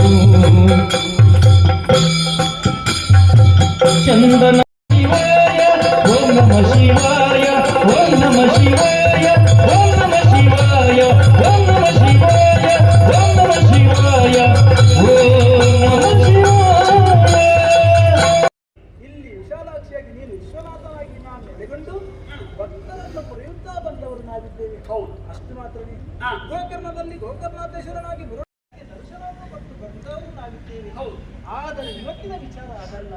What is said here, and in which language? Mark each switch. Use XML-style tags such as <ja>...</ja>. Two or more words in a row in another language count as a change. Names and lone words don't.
<sa>चन्दन शिवाय ओम नमः शिवाय ओम नमः शिवाय ओम नमः शिवाय ओम नमः शिवाय ओम नमः शिवाय ओम नमः शिवाय.</sa> <kn>ಇಲ್ಲಿ ವಿಶಾಲಾಕ್ಷಿಯಾಗಿ ನೀನು ವಿಶ್ವನಾಥನಾಗಿ ನಾನು ನೆಲೆಗೊಂಡು ಭಕ್ತರನ್ನು ಪಡೆಯುತ್ತಾ ಬಂದವರು ನಾವಿದ್ದೇವೆ. ಹೌದು, ಅಷ್ಟು ಮಾತ್ರವೇ. ಗೋಕರ್ಣದಲ್ಲಿ ಗೋಕರ್ಣಾಧೀಶ್ವರನಾಗಿ ಮುರುಡನಿಗೆ ದರ್ಶನವನ್ನು ಕೊಟ್ಟು ಬಂದವರು ನಾವಿದ್ದೇವೆ. ಹೌದು, ಆದರೆ ಇವತ್ತಿನ ವಿಚಾರ ಅದಲ್ಲ.</kn>